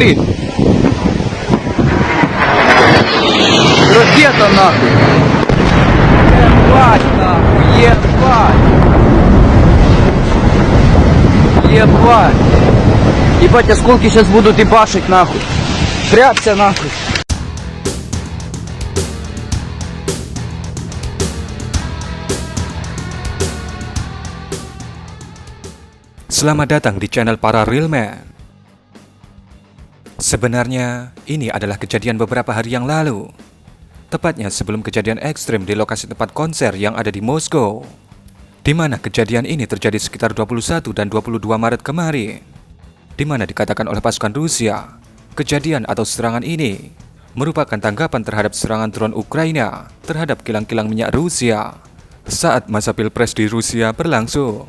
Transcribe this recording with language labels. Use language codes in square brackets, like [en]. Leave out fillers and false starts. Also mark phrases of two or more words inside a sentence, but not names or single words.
[ru] Ракета нахуй. Ебать нахуй, ебать. Ебать, осколки сейчас будут ебашить нахуй. Прячься нахуй. [id] Selamat datang di channel para Real Man. Sebenarnya ini adalah kejadian beberapa hari yang lalu, tepatnya sebelum kejadian ekstrim di lokasi tempat konser yang ada di Moskow, di mana kejadian ini terjadi sekitar 21 dan 22 Maret kemarin, di mana dikatakan oleh pasukan Rusia, kejadian atau serangan ini merupakan tanggapan terhadap serangan drone Ukraina terhadap kilang-kilang minyak Rusia saat masa pilpres di Rusia berlangsung.